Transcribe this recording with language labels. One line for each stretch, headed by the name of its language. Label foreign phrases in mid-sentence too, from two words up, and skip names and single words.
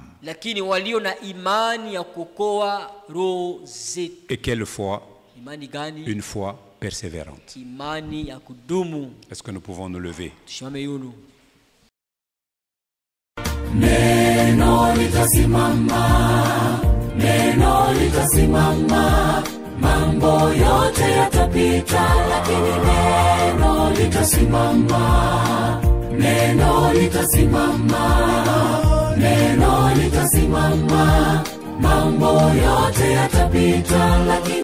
Swahili: Lakini walio na imani ya kuokoa roho zetu.
French: Et quelle foi?
Swahili: Imani gani?
French: Une foi persévérante.
Swahili: Imani ya kudumu.
French: Est-ce que nous pouvons nous lever?
Swahili: Tusimame yulu. Neno litasimama, neno litasimama, mambo yote yatapita, lakini neno litasimama, neno litasimama, neno litasimama, mambo yote yatapita, lakini